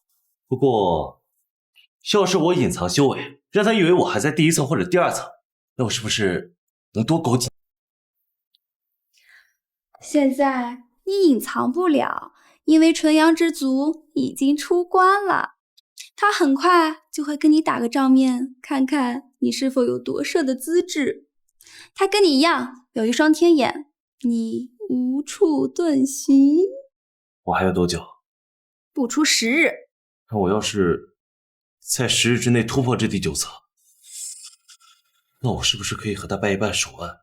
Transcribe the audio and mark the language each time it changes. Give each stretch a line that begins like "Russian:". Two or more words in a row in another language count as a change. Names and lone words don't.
Chinese: 不過，要是我隱藏修為，讓他以為我還在第1層或者第2層，那我是不是能多苟幾？現在你隱藏不了，因為純陽之族已經出關了，他很快就會跟你打個照面，看看你是否有奪舍的資質。他跟你一樣有一雙天眼，你無處遁形。我還有多久？不出10日。那我要是在10日之內突破這第9層，那我是不是可以和他拜一拜手腕